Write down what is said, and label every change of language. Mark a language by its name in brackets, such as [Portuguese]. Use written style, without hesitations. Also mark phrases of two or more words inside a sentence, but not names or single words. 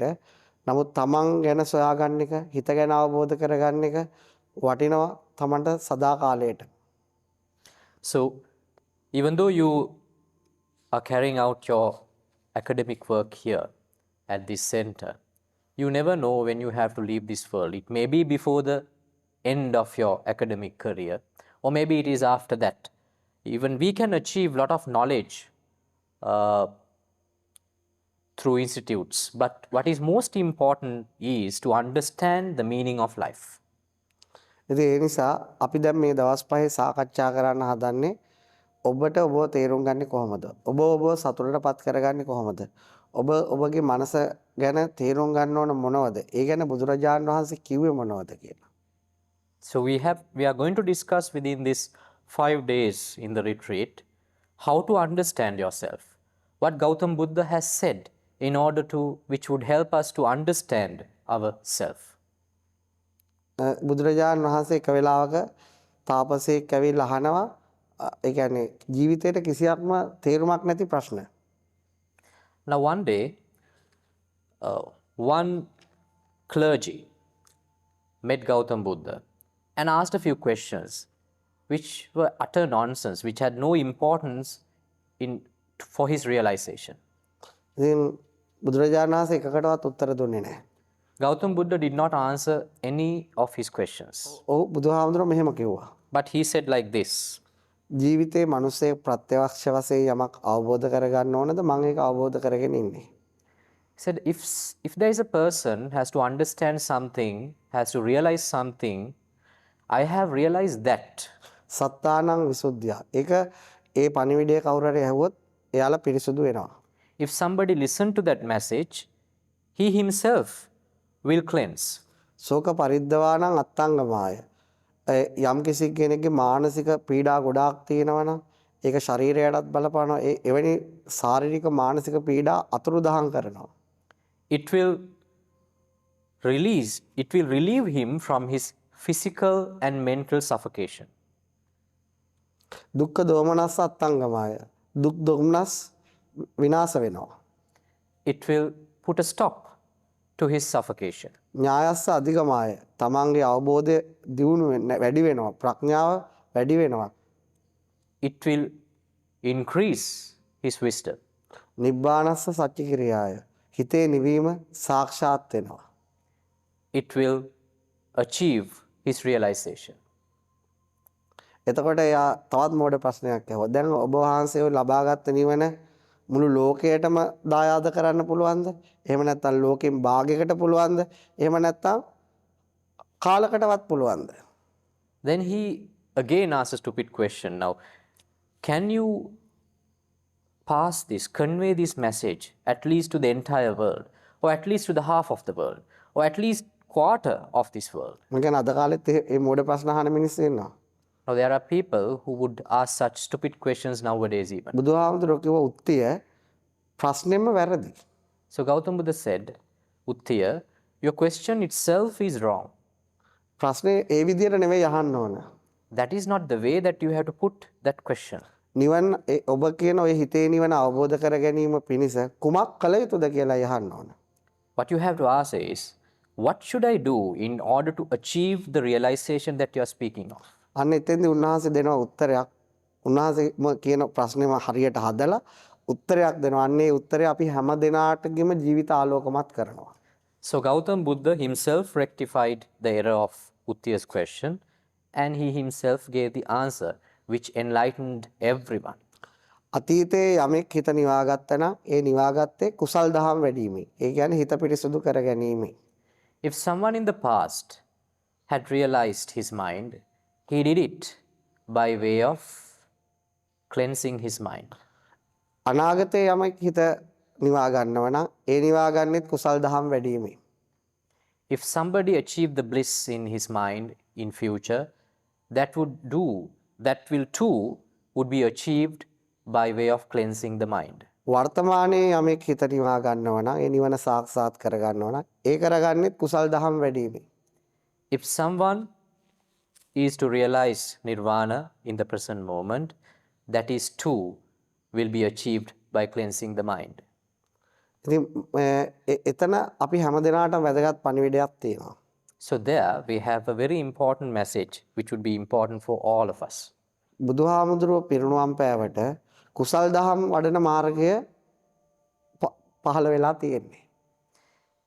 [Sinhala] නමුත් තමන් ගැන සොයාගන්න එක, හිත ගැන අවබෝධ කරගන්න එක වටිනවා තමන්ට සදා කාලයට. [English] So even though you are carrying out your academic work here at this center, You never know when you have to leave this world. It may be before the end of your academic career, or maybe it is after that. Even we can achieve a lot of knowledge uh, through institutes, but what is most important is to understand the meaning of life. [Sinhala] ඉතින් ඒ නිසා අපි දැන් මේ දවස් පහේ සාකච්ඡා කරන්න හදන්නේ ඔබට ඔබව තේරුම් ගන්නේ කොහොමද? ඔබ ඔබව සතුටටපත් කරගන්නේ කොහොමද? ඔබ ඔබගේ මනස ගැන තේරුම් ගන්න ඕන මොනවද? ඒ ගැන බුදුරජාණන් වහන්සේ කිව්වේ මොනවද කියලා. [English] So we are going to discuss within this 5 days in the retreat how to understand yourself, what Gautam Buddha has said in order to, which would help us to understand ourself. [Sinhala] බුදුරජාණන් වහන්සේ එක වෙලාවක තාපසයෙක් ඇවිල්ලා අහනවා ඒ කියන්නේ ජීවිතේට කිසියක්ම තේරුමක් නැති ප්‍රශ්න. [English] Now one day, one clergy met Gautam Buddha and asked a few questions which were utter nonsense, which had no importance for his realization. [Sinhala] ඉතින් බුදුරජාණන් වහන්සේ එකකටවත් උත්තර දුන්නේ නැහැ. [English] Gautam Buddha did not answer any of his questions. [Sinhala] ඔව් බුදුහාමුදුරුවෝ මෙහෙම කිව්වා. [English] But he said like this. [Sinhala] ජීවිතේ මිනිස්සේ ප්‍රත්‍යක්ෂ වශයෙන් යමක් අවබෝධ කරගන්න ඕනද මම ඒක අවබෝධ කරගෙන ඉන්නේ. [English] He said, if there is a person has to understand something, has to realize something, I have realized that. [Pali] සත්තානං විසුද්ධිය. [Sinhala] ඒක ඒ පණිවිඩය කවුරු හරි ඇහුවොත් එයාලා පිරිසුදු වෙනවා. [English] If somebody listen to that message, he himself will cleanse. [Pali] ශෝක පරිද්දවානං අත්තංගමාය. [Sinhala] යම් කිසි කෙනෙක්ගේ මානසික පීඩා ගොඩාක් තියෙනවා නම් ඒක ශරීරයටත් බලපානවා. එවැනි ශාරීරික මානසික පීඩා අතුරුදහන් කරනවා. [English] It will relieve him from his physical and mental suffocation. [Pali] දුක්ඛ දෝමනස්ස අත්තංගමාය. [Sinhala] දුක් දොම්නස් විනාශ වෙනවා. [English] It will put a stop to his suffocation. [Pali] ඥායස්ස අධිගමාය. [Sinhala] තමන්ගේ අවබෝධය දියුණු වැඩි වෙනවා. ප්‍රඥාව වැඩි වෙනවා. [English] It will increase his wisdom. [Pali] නිබ්බානස්ස සච්ච කිරියාය. [Sinhala] හිතේ නිවීම සාක්ෂාත් වෙනවා. [English] It will achieve his realization. [Sinhala] එතකොට එයා තවත් මෝඩ ප්‍රශ්නයක් ඇහුවා. දැන් ඔබ වහන්සේ ඔය ලබාගත් නිවන මුළු ලෝකයටම දායාද කරන්න පුළුවන්ද? එහෙම නැත්නම් ලෝකෙන් භාගයකට පුළුවන්ද? එහෙම නැත්නම් කාලකටවත් පුළුවන්ද? [English] Then he again asks a stupid question. Now, can you pass this, convey this message at least to the entire world, or at least to the half of the world, or at least quarter of this world? [Sinhala] මම කියන්නේ අද කාලෙත් මේ මෝඩ ප්‍රශ්න අහන මිනිස්සු ඉන්නවා. [English] Now, there are people who would ask such stupid questions nowadays even. [Sinhala] බුදුහාමුදුරුවෝ කිව්ව උත්තිය ප්‍රශ්නෙම වැරදි. [English] So Gautam Buddha said, Uttiya, your question itself is wrong. [Sinhala] ප්‍රශ්නේ ඒ විදියට නෙවෙයි අහන්න ඕන. [English] That is not the way that you have to put that question. [Sinhala] නිවන් ඔබ කියන ඔය හිතේ නිවන අවබෝධ කර ගැනීම පිණිස කුමක් කළ යුතුද කියලා අහන්න ඕන. [English] What you have to ask is, what should I do in order to achieve the realization that you are speaking of? [Sinhala] අන්න එතෙන්දී උන්වහන්සේ දෙනවා උත්තරයක්. උන්වහන්සේ කියන ප්‍රශ්නේම හරියට හදලා උත්තරයක් දෙනවා. අන්න ඒ උත්තරය අපි හැම දිනාටගේම ජීවිත ආලෝකමත් කරනවා. [English] So Gautam Buddha himself rectified the error of Uttiya's question, and he himself gave the answer which enlightened everyone. [Sinhala] අතීතයේ යමෙක් හිත නිවාගත්තා නම් ඒ නිවාගත්තේ කුසල් දහම් වැඩිමයි. ඒ කියන්නේ හිත පිරිසුදු කර ගැනීමයි. [English] If someone in the past had realized his mind, he did it by way of cleansing his mind. [Sinhala] අනාගතයේ යමෙක් හිත නිවා ගන්නව නම් ඒ නිවා ගන්නෙත් කුසල් දහම් වැඩිමයි. [English] If somebody achieved the bliss in his mind in future, that will too would be achieved by way of cleansing the mind. [Sinhala] වර්තමානයේ යමෙක් හිත නිවා ගන්නව නම් ඒ නිවන සාක්ෂාත් කර ගන්නව නම් ඒ කරගන්නෙත් කුසල් දහම් වැඩිමයි. [English] If someone is to realize nirvana in the present moment, that is too will be achieved by cleansing the mind. [Sinhala] ඉතින් එතන අපි හැම දිනාටම වැදගත් පණිවිඩයක් තියෙනවා. [English] So there we have a very important message which would be important for all of us. [Sinhala] බුදුහාමුදුරුවෝ පිරිනුවම් පෑවට කුසල් දහම් වඩන මාර්ගය පහළ වෙලා තියෙන්නේ.